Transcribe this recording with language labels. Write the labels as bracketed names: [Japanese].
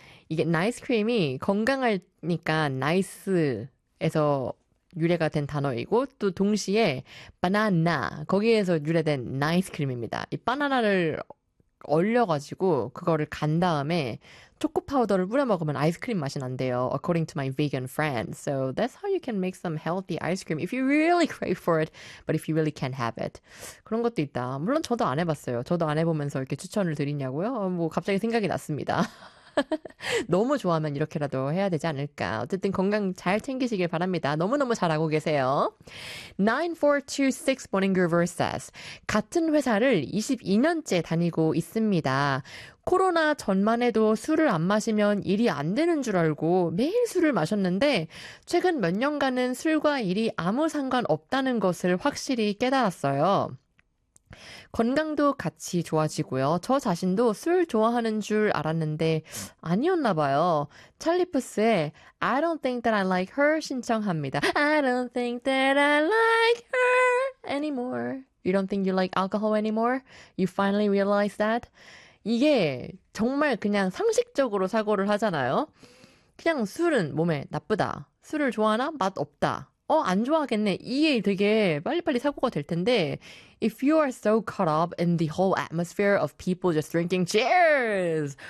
[Korean] 이게 나이스크림이 건강하니까 나이스에서 유래가 된 단어이고 또 동시에 바나나 거기에서 유래된 나이스크림입니다. 이 바나나를 얼려가지고 그거를 간 다음에 초코 파우더를 뿌려 먹으면 아이스크림 맛이 난대요. [English] According to my vegan friend. So that's how you can make some healthy ice cream if you really crave for it, but if you really can't have it. [Korean] 그런 것도 있다. 물론 저도 안 해봤어요. 저도 안 해보면서 이렇게 추천을 드리냐고요? 뭐 갑자기 생각이 났습니다. 너무 좋아하면 이렇게라도 해야 되지 않을까. 어쨌든 건강 잘 챙기시길 바랍니다. 너무너무 잘하고 계세요. 9426 [English] Morning Groover says, [Korean] 같은 회사를 22년째 다니고 있습니다. 코로나 전만 해도 술을 안 마시면 일이 안 되는 줄 알고 매일 술을 마셨는데, 최근 몇 년간은 술과 일이 아무 상관없다는 것을 확실히 깨달았어요. 건강도 같이 좋아지고요. 저 자신도 술 좋아하는 줄 알았는데 아니었나 봐요. 찰리푸스의 I don't think that I like her 신청합니다. [English] I don't think that I like her anymore. You don't think you like alcohol anymore? You finally realize that? [Korean] 이게 정말 그냥 상식적으로 사고를 하잖아요. 그냥 술은 몸에 나쁘다. 술을 좋아하나? 맛없다. 안 좋아하겠네. 이게 되게 빨리빨리 사고가 될 텐데. [English] If you are so caught up in the whole atmosphere of people just drinking, cheers!